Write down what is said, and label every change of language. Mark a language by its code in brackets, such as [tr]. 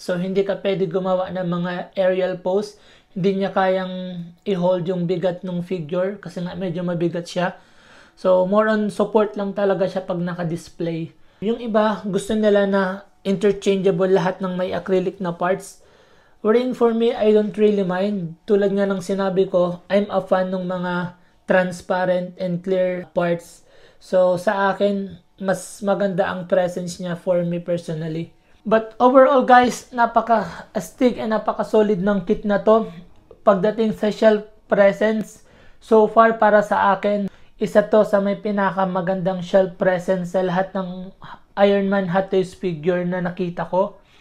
[tl] So hindi ka pwede gumawa ng mga aerial pose. Hindi niya kayang i-hold yung bigat ng figure kasi nga medyo mabigat siya. So [en] more on support [tl] lang talaga siya pag naka-display. Yung iba, gusto nila na interchangeable lahat ng may acrylic na parts. [en] Wherein for me, I don't really mind. [tl] Tulad nga ng sinabi ko, [en] I'm a fan [tl] ng mga [en] transparent and clear parts. [tl] So sa akin, mas maganda ang presence niya [en] for me personally. But overall guys, [tl] napaka-astig and napaka-solid ng kit na to. Pagdating sa shelf presence, so far para sa akin, isa to sa may pinakamagandang shelf presence sa lahat ng Iron Man Hot Toys figure na nakita ko.